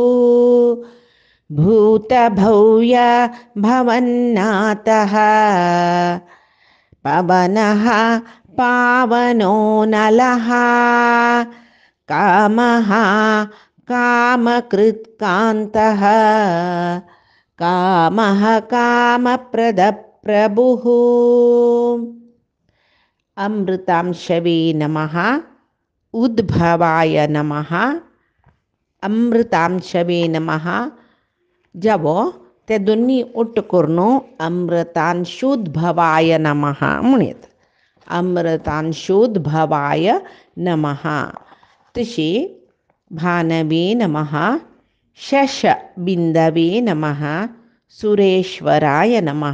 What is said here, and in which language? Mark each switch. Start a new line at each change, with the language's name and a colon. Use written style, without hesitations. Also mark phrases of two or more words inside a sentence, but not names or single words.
Sanskrit: भूतभव्यभवन्नाथः पवनः पावनो नलः कामः कामकृत्कान्तः कामः कामप्रदप्रभुः. अमृतांशवे नमः. उद्भवाय नमः. अमृतांशवे नमः.
Konkani: जवो ते दोन्ही उट्ट करून
Sanskrit: अमृतांशोद्भवाय नमः
Konkani: म्हणत.
Sanskrit: अमृतांशोद्भवाय नमः. तशी भानवे नमः. शशबिन्दवे नमः. सुरेश्वराय नमः.